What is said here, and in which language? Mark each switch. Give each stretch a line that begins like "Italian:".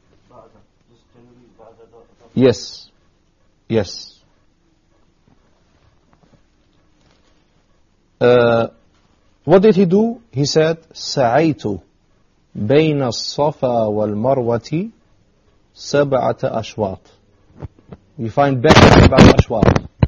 English: Where? Yes. Yes. What did he do? He said,
Arabic: سعيتُ. بين الصفا والمروة سبعة أشواط.
English: You find better about أشواط.